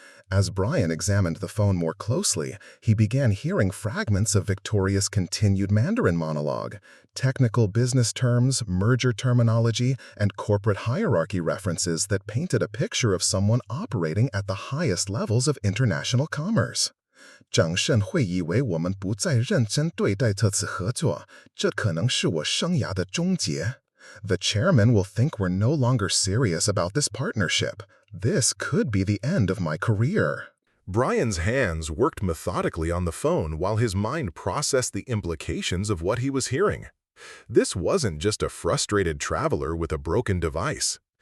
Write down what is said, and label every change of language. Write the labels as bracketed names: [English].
[English] As Brian examined the phone more closely, he began hearing fragments of Victoria's continued Mandarin monologue, technical business terms, merger terminology, and corporate hierarchy references that painted a picture of someone operating at the highest levels of international commerce. [Chinese] 掌盛会以为我们不再认真对待这次合作，这可能是我生涯的终结。 [English] The chairman will think we're no longer serious about this partnership. This could be the end of my career. Brian's hands worked methodically on the phone while his mind processed the implications of what he was hearing. This wasn't just a frustrated traveler with a broken device.